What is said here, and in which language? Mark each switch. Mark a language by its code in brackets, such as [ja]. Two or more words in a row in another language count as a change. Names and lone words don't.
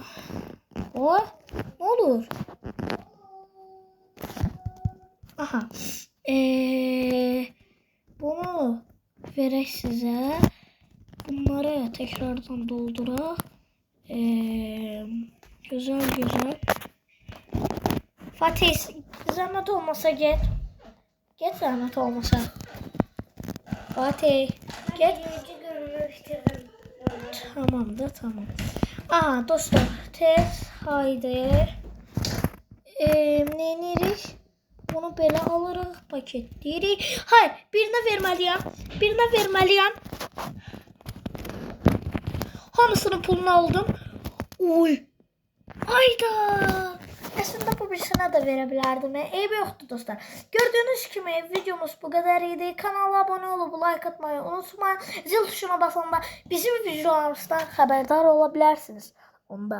[tr] Ne olur? Aha. [az] Bunu verək sizə. Bunları tekrardan dolduraq. [tr] Güzel. Fatih, zahmet olmasa get. Get zahmet olmasa. Fatih, get. Tamam. Aha dostlar, tez haydi. [az] Neyinirik? Bunu belə alırıq, paketləyirik. Hayır, birinə verməliyəm. Hamısının pulunu aldım. Oy. Ayda. [tr] Aslında bu birisine de verebilirdim. Eybi yoktu dostlar. Gördüğünüz gibi videomuz bu kadar iyiydi. Kanala abone olup like atmayı unutmayın. Zil tuşuna basanda bizim videolarımızdan haberdar olabilirsiniz.